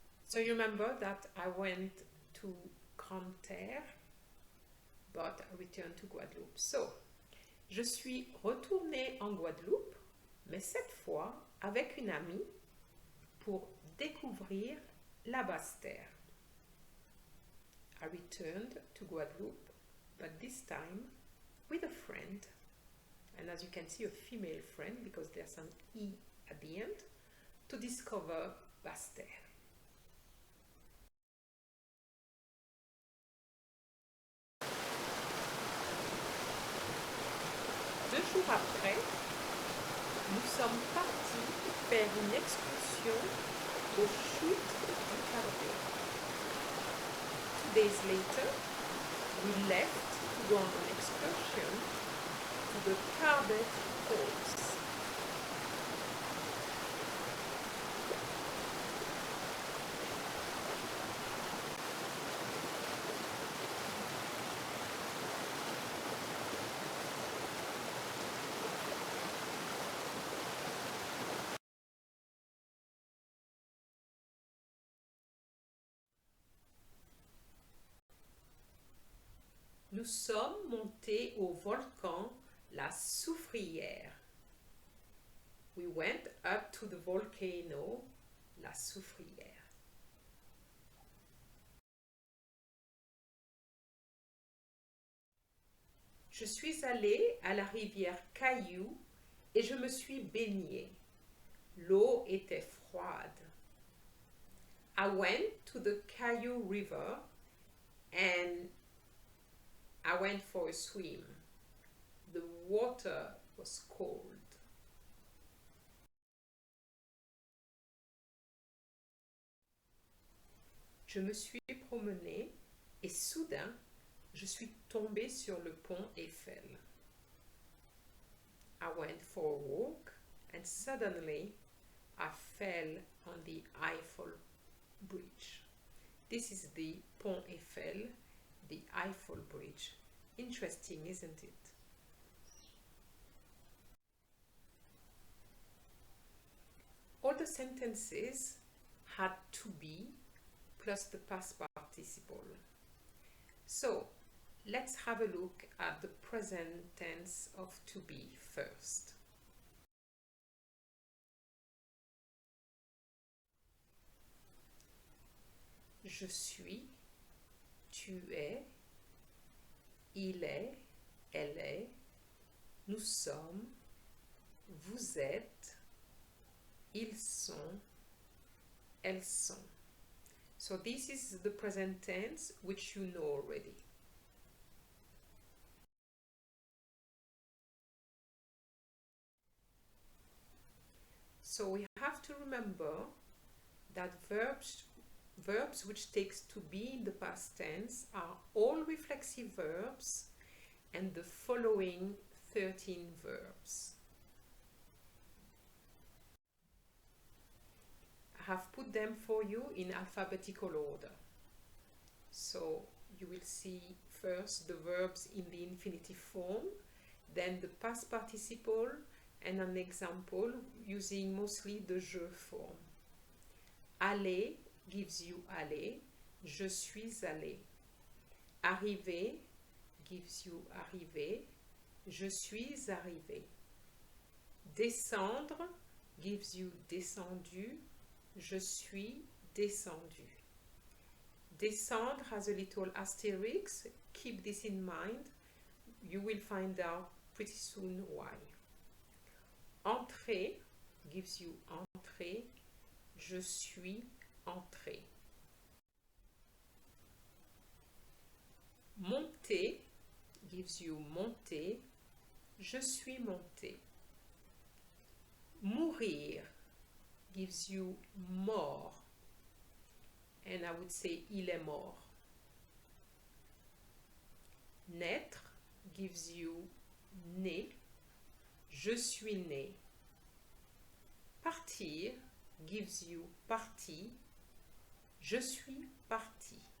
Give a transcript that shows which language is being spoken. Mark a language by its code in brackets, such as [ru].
[en] So you remember that I went to Grande-Terre, but I returned to Guadeloupe. [fr] So, je suis retournée en Guadeloupe, mais cette fois avec une amie pour découvrir la Basse-Terre. [en] I returned to Guadeloupe, but this time with a friend, and as you can see, a female friend because there's an E at the end, to discover Basse-Terre. [fr] 2 jours après, nous sommes partis faire une excursion aux chutes du Carbet. [en] 2 days later, we left to go on an excursion to the Carbet Falls. [fr] Nous sommes montés au volcan La Soufrière. [en] We went up to the volcano La Soufrière. [fr] Je suis allée à la rivière Caillou et je me suis baignée. L'eau était froide. [en] I went to the Caillou River and I went for a swim. The water was cold. [fr] Je me suis promenée et soudain, je suis tombée sur le pont Eiffel. [en] I went for a walk and suddenly I fell on the Eiffel Bridge. This is the Pont Eiffel, the Eiffel Bridge. Interesting, isn't it? All the sentences had to be plus the past participle. So let's have a look at the present tense of to be first. [fr] je suis, tu es, il est, elle est, nous sommes, vous êtes, ils sont, elles sont. [en] So this is the present tense, which you know already. So we have to remember that verbs which takes to be in the past tense are all reflexive verbs and the following 13 verbs. I have put them for you in alphabetical order. So you will see first the verbs in the infinitive form, then the past participle, and an example using mostly the je form. Aller gives you aller, [fr] je suis allé. [en] Arriver gives you arrivé, [fr] je suis arrivé. [en] Descendre gives you descendu, [fr] je suis descendu. [en] Descendre has a little asterisk. Keep this in mind. You will find out pretty soon why. Entrer gives you entrée, [fr] je suis entré. [en] Monter gives you monté, [fr] je suis monté. [en] Mourir gives you mort, and I would say [fr] il est mort. [en] Naître gives you né, [fr] je suis né. [en] Partir gives you parti, [fr] je suis parti.